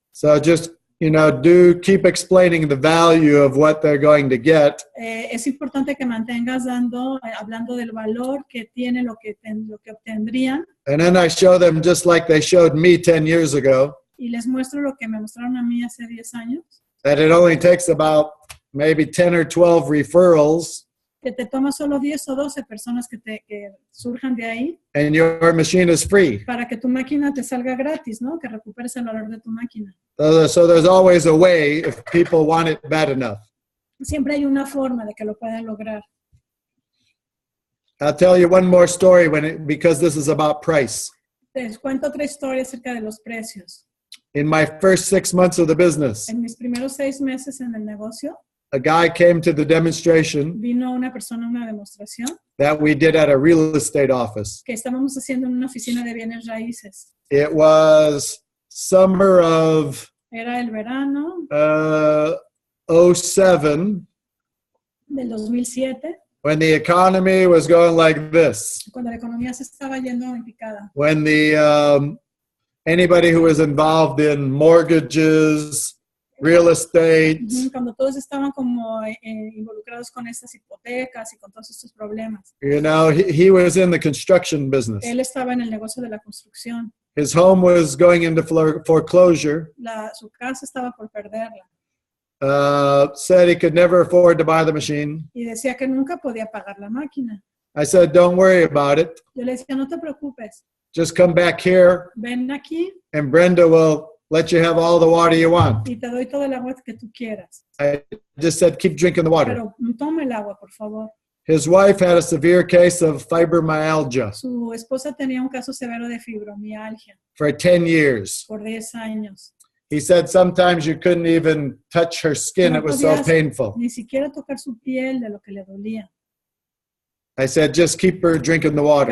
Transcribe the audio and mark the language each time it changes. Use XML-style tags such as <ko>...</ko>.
<en>So just, you know, keep explaining the value of what they're going to get.</en> <es>Es importante que mantengas hablando del valor que tiene lo que obtendrían.</es> <en>And then I show them just like they showed me 10 years ago,</en> <es>Y les muestro lo que me mostraron a mí hace 10 años.</es> <en>that it only takes about maybe 10 or 12 referrals,</en> <es>Que te toma solo 10 o 12 personas que surjan de ahí</es> <en>and your machine is free.</en> <es>para que tu máquina te salga gratis, ¿no? Que recuperes el valor de tu máquina.</es> <en>So there's always a way if people want it bad enough.</en> <es>Siempre hay una forma de que lo puedan lograr.</es> <en>I'll tell you one more story because this is about price.</en> <es>Les cuento otra historia acerca de los precios.</es> <en>In my first 6 months of the business,</en> <es>En mis primeros 6 meses en el negocio,</es> <en>a guy came to the demonstration</en> <es>vino una persona a una demostración</es> <en>that we did at a real estate office.</en> <es>que estábamos haciendo en una oficina de bienes raíces.</es> <en>It was summer of</en> <es>Era el verano</es> <en>07,</en> <es>del 2007,</es> <en>when the economy was going like this.</en> <es>cuando la economía se estaba yendo en picada.</es> <en>When anybody who was involved in mortgages, real estate,</en> <es>Cuando todos estaban como involucrados con estas hipotecas y con todos estos problemas.</es> <en>you know, he was in the construction business.</en> <es>Él estaba en el negocio de la construcción.</es> <en>His home was going into foreclosure.</en> <es>Su casa estaba por perderla.</es> <en>Said he could never afford to buy the machine.</en> <es>Y decía que nunca podía pagar la máquina.</es> <en>I said, don't worry about it.</en> <es>Yo le decía, no te preocupes.</es> <en>Just come back here</en> <es>Ven aquí</es> <en>and Brenda will let you have all the water you want.</en> <es>y te doy todo el agua que tú quieras.</es> <en>I just said, keep drinking the water.</en> <es>Pero toma el agua, por favor.</es> <en>His wife had a severe case of fibromyalgia</en> <es>Su esposa tenía un caso severo de fibromialgia</es> <en>for 10 years.</en> <es>por 10 años.</es> <en>He said sometimes you couldn't even touch her skin.</en> <es>No</es> <en>It was so</en> <es>podías</es> <en>painful.</en> <es>ni siquiera tocar su piel de lo que le dolía.</es> <en>I said, just keep her drinking the water.</en>